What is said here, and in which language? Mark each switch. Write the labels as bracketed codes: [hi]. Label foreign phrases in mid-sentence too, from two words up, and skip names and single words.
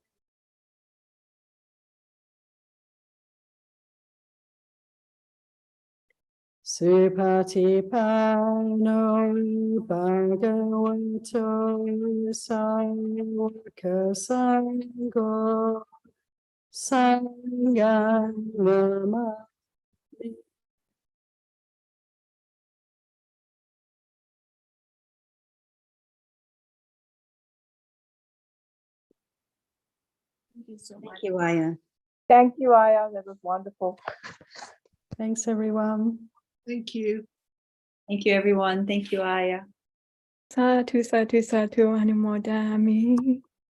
[pi] Supatipano Bhagavato Sangha Sangho Sangha Nama. [en] Thank you so much. Thank you, Aya. Thank you, Aya. That was wonderful. Thanks, everyone. Thank you. Thank you, everyone. Thank you, Aya. [pi] Sadhu, sadhu, sadhu, anumodami.